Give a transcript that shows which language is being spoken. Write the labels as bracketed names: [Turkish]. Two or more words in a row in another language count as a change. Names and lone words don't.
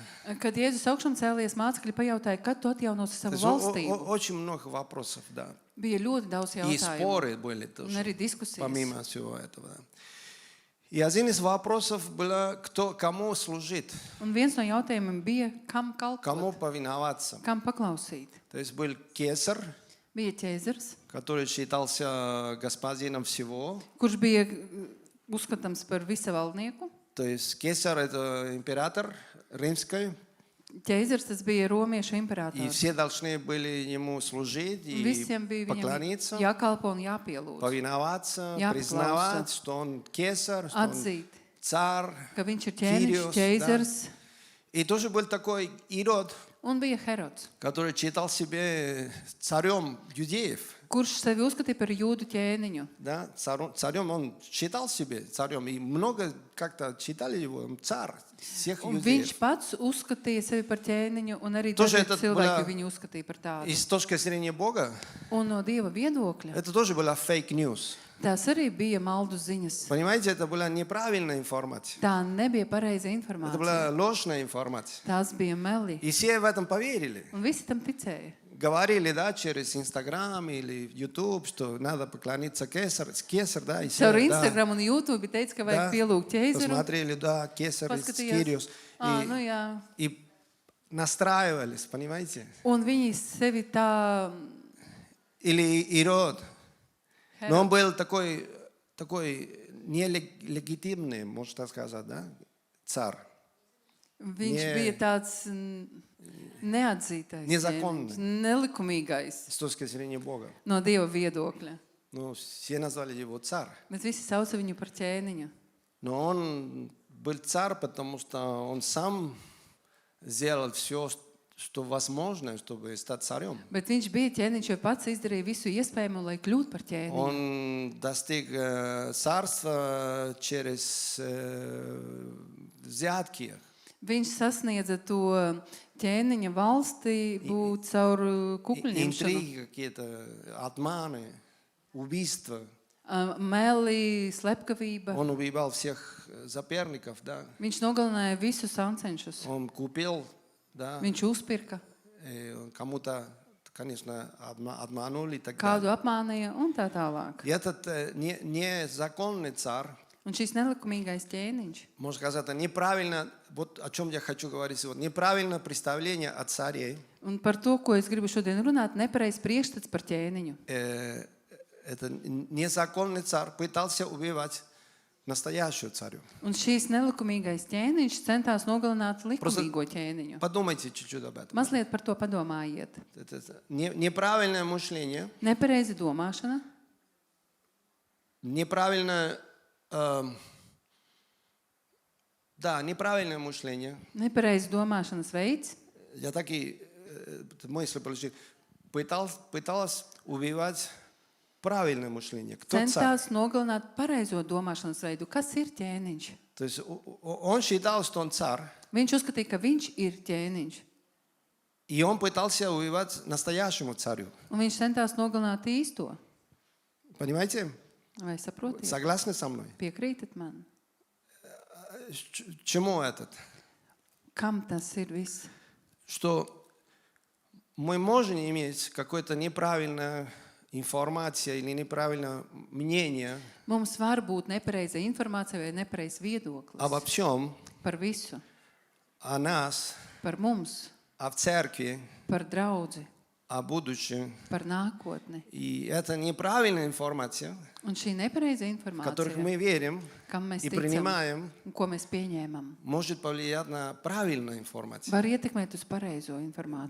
[Latvian] Kad Jēzus augšām cēlies, mācekļi pajautāja, kad tu atjaunosi [Russian] То [Latvian] savu [Russian] есть [Latvian] valstību. [Russian] очень много вопросов, да. [Latvian] Bija ļoti daudz [Russian] И [Latvian] jautājumu. [Russian] споры были [Latvian] Un [Russian] тоже, [Latvian] arī diskusijas. [Russian] помимо всего этого. Да. И один из вопросов был, кому служить, [Latvian] Un viens no jautājumiem bija, kam [Russian] кому [Latvian] kalpot, [Russian] повиноваться. [Latvian] kam paklausīt. [Russian] То есть был Кесар, [Latvian] Bija ķēzars, [Russian] который считался господином всего. [Latvian] kurš bija uzskatāms par visavaldnieku. [Russian] То есть Кесар – это император римский, [Latvian] Ķēzars tas bija romiešu [Russian] и [Latvian] imperators. [Russian] все должны были ему служить и [Latvian] Visiem bija [Russian] поклониться, [Latvian] viņam jākalpo un jāpielūdz. [Russian] повиноваться, [Latvian] Jāpaklausa. [Russian] признавать, что он Кесар, что он [Latvian] Atzīt, [Russian] царь. [Latvian] ka viņš ir [Russian] Kyrios, [Latvian] ķēniņš, ķēzars. [Russian] И тоже был такой Ирод, [Latvian] Un bija Herods, [Russian] который считал себя царем юдеев. [Latvian] kurš sevi uzskatīja par jūdu ķēniņu. [Russian] Да, царем он считал себя царем. И много как-то считали его, он царь всех [Latvian] Un [Russian] юдеев. [Latvian] viņš pats uzskatīja sevi par ķēniņu, un arī [Russian] Тоже [Latvian] daži [Russian] это [Latvian] cilvēki [Russian] была- [Latvian] viņu uzskatīja par tādu. [Russian] И с точки зрения Бога, [Latvian] Un no Dieva viedokļa [Russian] это тоже была [English] fake news. [Latvian] tās arī bija maldu ziņas. [Russian] Понимаете, это была неправильная информация. [Latvian] Tā nebija pareiza [Russian] Это [Latvian] informācija. [Russian] была ложная информация. [Latvian] Tās bija meli. [Russian] И все в этом поверили. [Latvian] Un visi tam ticēja. [Russian] Говорили, да, через Инстаграм или YouTube, что надо поклониться Кесар, да, и все, [Latvian] Caur [Russian] да. [Latvian] Instagram un YouTube teica, ka vajag [Russian] Да, [Latvian] pielūgt ķēzaru. [Russian] посмотрели, да, Кесар, [Latvian] Paskatījās. [Russian] Кириос. [Latvian] Nu jā. [Russian] И настраивались, понимаете? [Latvian] Un viņi sevi tā... [Russian] Или Ирод. Но он был такой нелегитимный, можно так сказать, да, царь. [Latvian] Viņš Nie. bija tāds neatzītais, [Russian] Nezakonный. [Latvian] ķēniņš, nelikumīgais [Russian] С точки зрения Бога. [Latvian] no Dieva viedokļa. [Russian] Ну, все назвали его царь. [Latvian] Bet visi sauca viņu par ķēniņu. [Russian] Но он был царь, потому что он сам сделал все, что возможно, чтобы стать царем. [Latvian] Bet viņš bija ķēniņš, jo pats izdarīja visu iespējamo, lai kļūtu par ķēniņu. [Russian] Он достиг царства через взятки. [Latvian] Viņš sasniedza to ķēniņa valstību caur kukļņemšanu, [Russian] Интриги какие-то, обманы, убийства. [Latvian] meli, slepkavība. [Russian] Он убивал всех соперников, да. [Latvian] Viņš nogalināja visus sancenšus. [Russian] Он купил, да. [Latvian] Viņš uzpirka, [Russian] Кому-то, конечно, обманули и так [Latvian] kādu [Russian] далее. [Latvian] apmānīja un tā tālāk. [Russian] И этот незаконный царь, [Latvian] Un šis nelikumīgais ķēniņš, [Russian] можно сказать, это неправильно, вот о чем я хочу говорить сегодня, неправильное представление о царе. [Latvian] un par to, ko es gribu šodien runāt, nepareizs priekšstats par ķēniņu. [Russian] Это незаконный царь пытался убивать настоящую царю. [Latvian] Un šīs nelikumīgais ķēniņš centās nogalināt likumīgo ķēniņu. [Russian] Подумайте чуть-чуть об этом. [Latvian] Mazliet par to padomājiet. [Russian] Это неправильное мышление, [Latvian] Nepareiza domāšana, [Russian] неправильное, да, неправильное мышление. [Latvian] nepareiza domāšanas veids. [Russian] Я так и мысль получил. Пыталась убивать правильное мышление. Кто царь? [Latvian] Centās nogalināt pareizo domāšanas veidu. Kas ir ķēniņš? [Russian] То есть он считал, что он царь, [Latvian] Viņš uzskatīja, ka viņš ir ķēniņš. [Russian] и он пытался убивать настоящему царю. [Latvian] Un viņš centās nogalināt īsto. [Russian] Понимаете? [Latvian] Vai saprotiet? [Russian] Согласны со мной? [Latvian] Piekrītat man? [Russian] Чему этот? [Latvian] Kam tas ir viss? [Russian] Что мы можем иметь какое-то неправильное информация или неправильное мнение [Latvian] Mums var būt nepareiza informācija vai nepareizs viedoklis [Russian] обо всем, [Latvian] par visu, [Russian] о нас, [Latvian] par mums, [Russian] о церкви, [Latvian] par draudzi, [Russian] о будущем. [Latvian] par nākotni. [Russian] И это неправильная информация, [Latvian] Un šī nepareiza [Russian] в которую [Latvian] informācija, [Russian] мы верим [Latvian] kam mēs [Russian] и [Latvian] ticam [Russian] принимаем, [Latvian] un ko mēs pieņēmam, [Russian] может повлиять на правильную информацию. [Latvian] var ietekmēt uz pareizo informāciju.